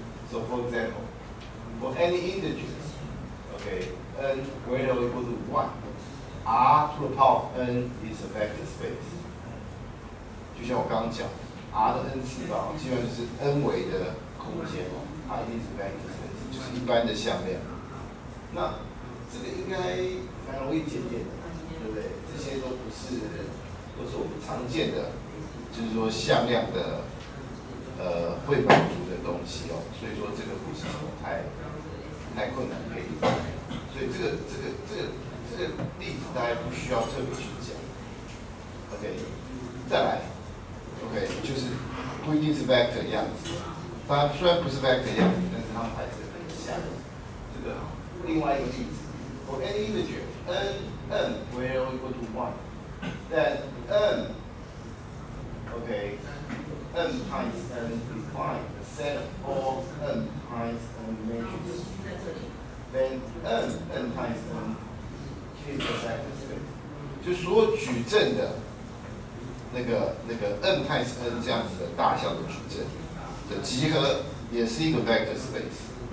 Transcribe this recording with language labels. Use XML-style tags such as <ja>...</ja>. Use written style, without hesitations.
<en>So for example, for any integers, okay, n greater or equal to 1, r to the power of n is a vector space.</en> <zh>就像我刚刚讲 ，r 的 n 次方基本上就是 n 维的空间哦，它一定是 vector space， 就是一般的向量。那这个应该蛮容易检验的，对不对？这些都是我们常见的，就是说向量的。会满足的东西哦，所以说这个不是什么太困难可以理解，所以这个例子大家不需要特别去讲。 OK， 再来 ，OK 就是不一定是 vector 样子，它虽然不是 vector 样子，但是它们还是很像。这个另外一个例子 ，</zh> <en>for any integer n greater or equal to 1, then n</en> <zh>OK。</zh> <en>n times n define a set of all n times n matrices. Then n times n is a vector space.</en> <zh>就所有矩阵的那个 n times n 这样子的大小的矩阵的集合也是一个 vector space.</zh>